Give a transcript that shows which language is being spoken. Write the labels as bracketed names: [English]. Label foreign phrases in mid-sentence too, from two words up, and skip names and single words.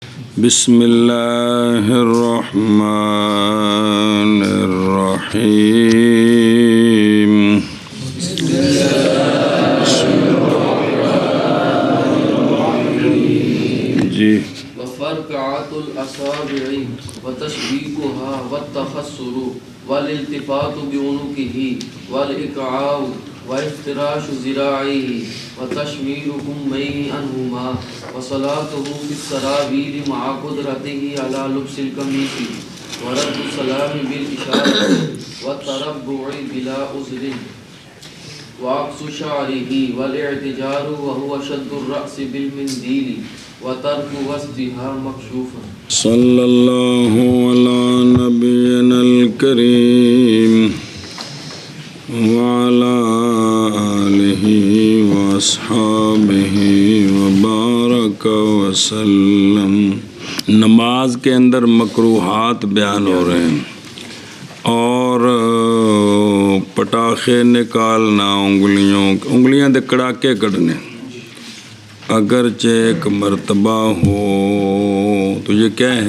[Arabic] بسم اللہ الرحمن الرحیم جی وفرقعات الأصابع وتشبيكها والتخصر والالتفات بعنقه والإقعاء وافتراش ذراعيه وتشمير كميه عنهما وصلاته في السراويل مع قدرته على لبس القميص ورد السلام بالإشارة والتربع بلا عذر وعكس شعره والاعتجار وهو شد الرأس بالمنديل وترك وسطها مكشوفا صلی اللہ علی نبینا الکریم وعلی آلہ واصحابہ وبارک وسلم۔ [Urdu] نماز کے اندر مکروہات بیان ہو رہے ہیں اور پٹاخے نکالنا، [Punjabi] انگلیاں دے کڑاکے کٹنے، [Urdu] اگرچہ ایک مرتبہ ہو تو یہ کیا ہے؟